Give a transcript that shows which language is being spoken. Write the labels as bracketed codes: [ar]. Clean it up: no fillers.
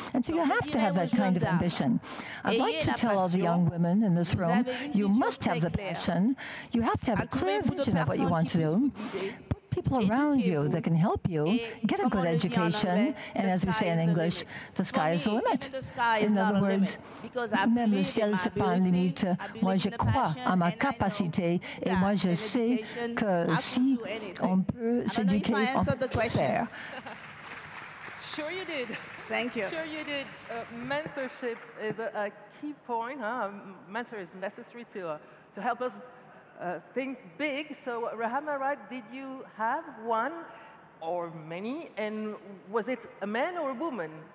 [en] And so you have to have that kind of ambition. I'd like to tell all the young women in this room, you must have the passion. You have to have a clear vision of what you want to do. People around you that can help you get a good education, and as we say in English, the sky is the limit. In other words, [fr] même le ciel c'est pas un limite. Moi, je crois à ma capacité, et moi, je sais que si on peut s'éduquer, on peut faire. [en] Sure you did. Thank you. Sure you did. Mentorship is a key point. Mentor is necessary to help us think big. So, Rahama, right, did you have one or many? And was it a man or a woman?